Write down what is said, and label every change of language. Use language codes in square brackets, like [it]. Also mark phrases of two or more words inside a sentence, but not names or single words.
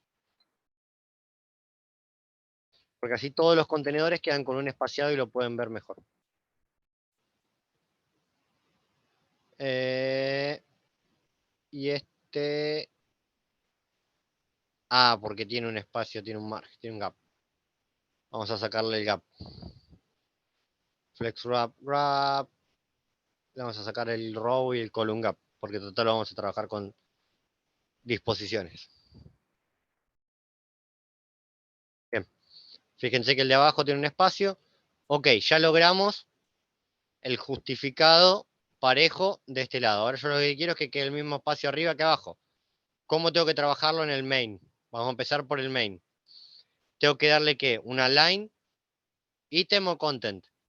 [es] Porque así todos los contenedores quedan con un espaciado y lo pueden ver mejor. Y este... Ah, porque tiene un espacio, tiene un margen, tiene un gap. Vamos a sacarle el gap. [en] Flex wrap, [es] wrap. Le vamos a sacar el row y el [en] column gap, [es] porque total vamos a trabajar con disposiciones. Bien. Fíjense que el de abajo tiene un espacio. Ok, ya logramos el justificado parejo de este lado. Ahora yo lo que quiero es que quede el mismo espacio arriba que abajo. ¿Cómo tengo que trabajarlo en el main? Vamos a empezar por el main. Tengo que darle ¿qué? Una line, item o content.